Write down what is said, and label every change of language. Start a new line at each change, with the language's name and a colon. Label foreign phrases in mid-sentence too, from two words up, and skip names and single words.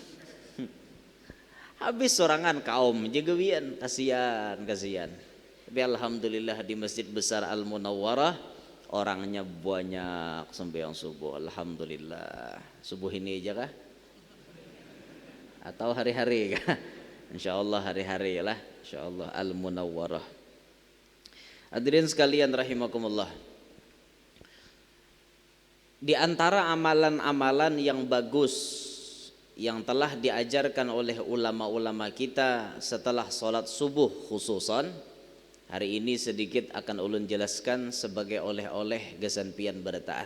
Banjar: Habis sorangan kaum jegewian, kasihan.
Indonesian: Tapi alhamdulillah di Masjid Besar Al Munawwarah orangnya banyak sembahyang subuh. Alhamdulillah. Subuh ini aja kah? Atau hari-hari kah? Insyaallah hari-hari lah. Insyaallah Al Munawwarah.
Arabic: Hadirin sekalian rahimakumullah.
Indonesian: Di antara amalan-amalan yang bagus yang telah diajarkan oleh ulama-ulama kita setelah sholat subuh khususan, hari ini sedikit akan ulun jelaskan sebagai oleh-oleh
Banjar: gasan pian berataan.